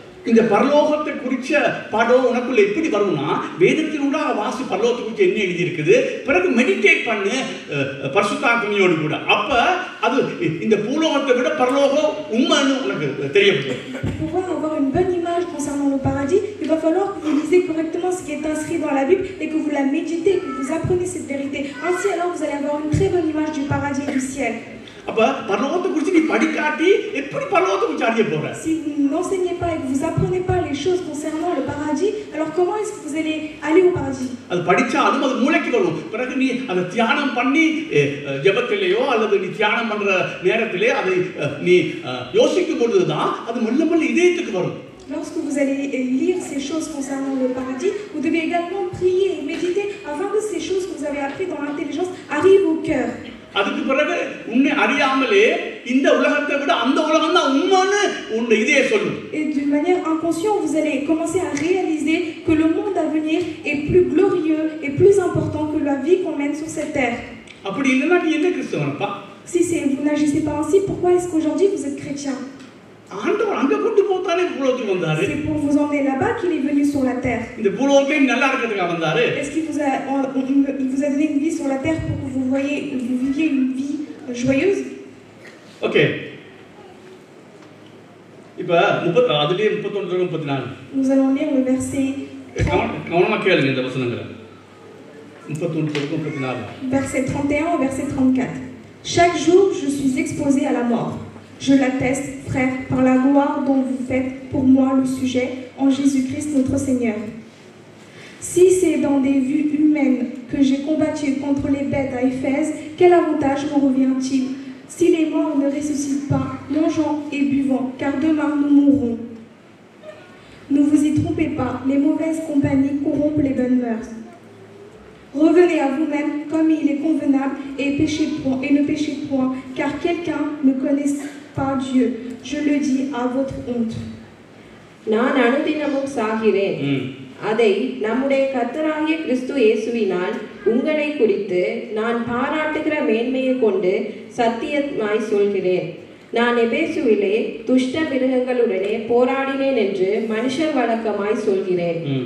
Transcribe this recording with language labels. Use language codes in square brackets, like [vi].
[ta] இந்த பரலோகத்தை குறிச்ச படம் உனக்குள்ள எப்படி வரும்னா, வேதத்தினூடாக வாசி பரலோகத்தை குறித்து என்ன எழுதி இருக்குது, பிறகு மெடிடேட் பண்ணு பரிசுத்தாத்மையோடு கூட. அப்ப அது இந்த பூலோகத்தை விட பரலோகம் உண்மைன்னு உனக்கு தெரியப்படும். [fr] Pour pouvoir avoir une bonne image concernant le paradis, il va falloir que vous lisez correctement ce qui est inscrit dans la Bible et que vous la méditez, que vous apprenez cette vérité. Ainsi alors vous allez avoir une très bonne image du paradis et du ciel. [ta] அப்ப பரலோகத்தை குறித்து நீ படிக்காட்டி எப்படி பரலோகத்தை குறித்து அறிய போற? [fr] Si vous n'enseignez pas et que vous apprenez pas les choses concernant le paradis, alors comment est-ce que vous allez aller au paradis? [ta] அது படிச்சாலும் அது மூளைக்கு வரும். பிறகு நீ அதை தியானம் பண்ணி ஜெபத்திலேயோ அல்லது நீ தியானம் பண்ற நேரத்திலே அதை நீ யோசிக்கும் பொழுதுதான் அது மெல்ல மெல்ல இதயத்துக்கு வரும். [fr] Lorsque vous allez lire ces choses concernant le paradis, vous devez également prier et méditer afin que ces choses que vous avez apprises dans l'intelligence arrivent au cœur. [ta] அதுக்கு பிறகு உன்னை அறியாமலே இந்த உலகத்தை விட அந்த உலகம் தான் உண்மைன்னு உன்னை இதே சொல்லும். [fr] Et d'une manière inconsciente, vous allez commencer à réaliser que le monde à venir est plus glorieux et plus important que la vie qu'on mène sur cette terre. [ta] அப்படி இல்லனா நீ என்ன கிறிஸ்தவனப்பா? [fr] Si vous n'agissez pas ainsi, pourquoi est-ce qu'aujourd'hui vous êtes chrétien? [ta] ஆண்டவர் அங்க கொண்டு போத்தானே பூலோகத்துக்கு வந்தாரு. [fr] C'est pour vous emmener là-bas qu'il est venu sur la terre. [ta] இந்த பூலோகத்தை நல்லா இருக்கிறதுக்கு வந்தாரு. [fr] Est-ce qu'il vous a donné une vie sur la terre pour que vous viviez une vie joyeuse? [en] Okay. [ta] இப்ப அதுலயே 31 34. [fr] Nous allons lire le verset [ta] கவனமா கேளுங்க இந்த வசனங்களை. 31 34. [fr] Verset 31 au verset 34. Chaque jour, je suis exposé à la mort. Je l'atteste, frère, par la gloire dont vous faites pour moi le sujet en Jésus-Christ notre Seigneur. Si c'est dans des vues humaines que j'ai combattu contre les bêtes à Éphèse, quel avantage m'en revient-il si les morts ne ressuscitent pas, mangeant et buvant, car demain nous mourrons. Ne vous y trompez pas, les mauvaises compagnies corrompent les bonnes mœurs. Revenez à vous-même comme il est convenable et ne péchez point, car quelqu'un ne connaît pas Dieu. Je le dis à votre honte. [ta] நான் அனுதினமும் சாகிறேன். அதை நம்முடைய கர்த்தராகிய கிறிஸ்து இயேசுவினால் உங்களை குறித்து நான் பாராட்டுகிற மேன்மையை கொண்டு சத்தியமாய் சொல்கிறேன். நான் எபேசுவிலே துஷ்ட மிருகங்களுடனே போராடினேன் என்று மனுஷர் வழக்கமாய் சொல்கிறேன்.